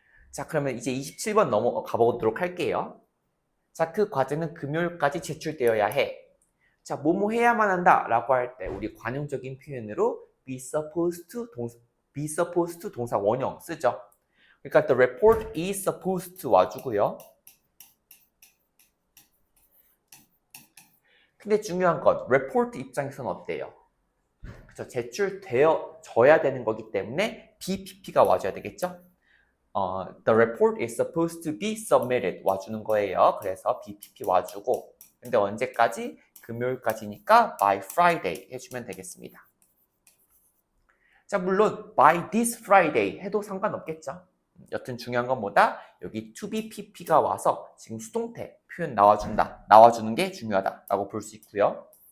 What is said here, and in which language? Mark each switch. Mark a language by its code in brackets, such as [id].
[ko] 자, 그러면 이제 27번 넘어가 보도록 할게요. 자, 그 과제는 금요일까지 제출되어야 해. 자, 뭐뭐 해야만 한다 라고 할 때 우리 관용적인 표현으로 [en] be supposed to [ko] 동사 원형 쓰죠. 그러니까 [en] the report is supposed to [ko] 와주고요. 근데 중요한 건 report 입장에서는 어때요? 그쵸? 제출되어져야 되는 거기 때문에 BPP가 와줘야 되겠죠? [en] The report is supposed to be submitted [ko] 와주는 거예요. 그래서 BPP 와주고 근데 언제까지? 금요일까지니까 [en] by Friday [ko] 해주면 되겠습니다. 자, 물론 [en] by this Friday [ko] 해도 상관없겠죠. 여튼 중요한 건 뭐다? 여기 to be pp가 와서 지금 수동태 표현 나와주는 게 중요하다라고 볼 수 있고요.